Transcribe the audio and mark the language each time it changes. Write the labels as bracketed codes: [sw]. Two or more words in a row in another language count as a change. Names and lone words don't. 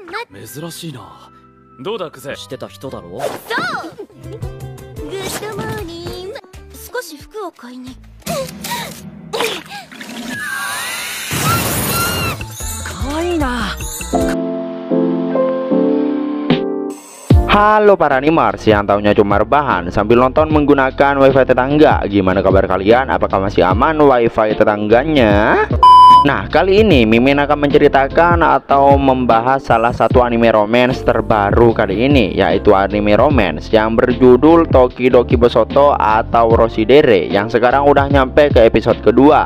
[ja] 珍しいな。どうだクゼ。してた人だろ。そう。 [en] good morning. [ja] 少し服を買いに。可愛いな。 [id] Halo para animers yang tahunya cuma rebahan sambil nonton menggunakan wifi tetangga. Gimana kabar kalian? Apakah masih aman wifi tetangganya? Nah, kali ini Mimin akan menceritakan atau membahas salah satu [en] anime romance [id] terbaru kali ini, yaitu [en] anime romance [id] yang berjudul Tokidoki Bosoto atau Roshidere yang sekarang udah nyampe ke episode kedua.